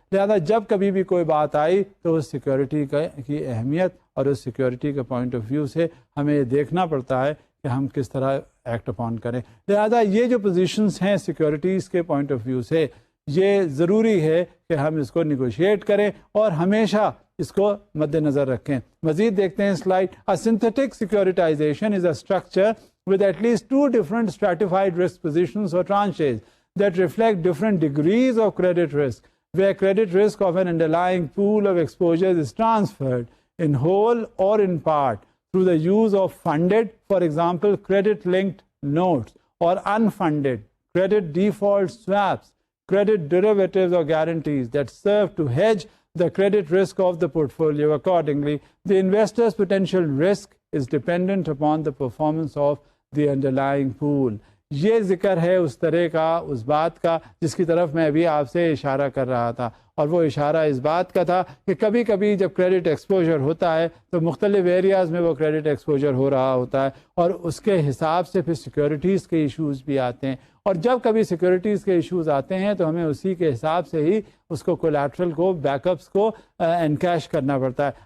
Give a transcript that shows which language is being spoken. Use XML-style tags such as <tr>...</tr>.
<ur>لہذا جب کبھی بھی کوئی بات آئی تو اس سیکیورٹی کی اہمیت اور اس سیکیورٹی کے پوائنٹ آف ویو سے ہمیں یہ دیکھنا پڑتا ہے کہ ہم کس طرح ایکٹ اپون کریں. لہذا یہ جو پوزیشنز ہیں سیکیورٹیز کے پوائنٹ آف ویو سے, یہ ضروری ہے کہ ہم اس کو نیگوشیٹ کریں اور ہمیشہ اس کو مد نظر رکھیں. مزید دیکھتے ہیں slide.</ur> <en>A synthetic securitization is a structure with at least two different stratified risk positions or tranches that reflect different degrees of credit risk, where credit risk of an underlying pool of exposures is transferred in whole or in part through the use of funded, for example, credit-linked notes, or unfunded credit default swaps, credit derivatives or guarantees that serve to hedge the credit risk of the portfolio. Accordingly, the investor's potential risk is dependent upon the performance of the underlying pool.</en> <ur>یہ ذکر ہے اس طرح کا, اس بات کا جس کی طرف میں ابھی آپ سے اشارہ کر رہا تھا, اور وہ اشارہ اس بات کا تھا کہ کبھی کبھی جب کریڈٹ ایکسپوجر ہوتا ہے تو مختلف ایریاز میں وہ کریڈٹ ایکسپوجر ہو رہا ہوتا ہے, اور اس کے حساب سے پھر سیکیورٹیز کے ایشوز بھی آتے ہیں, اور جب کبھی سیکیورٹیز کے ایشوز آتے ہیں تو ہمیں اسی کے حساب سے ہی اس کو کولیٹرل کو, بیک اپس کو انکیش کرنا پڑتا ہے.</ur>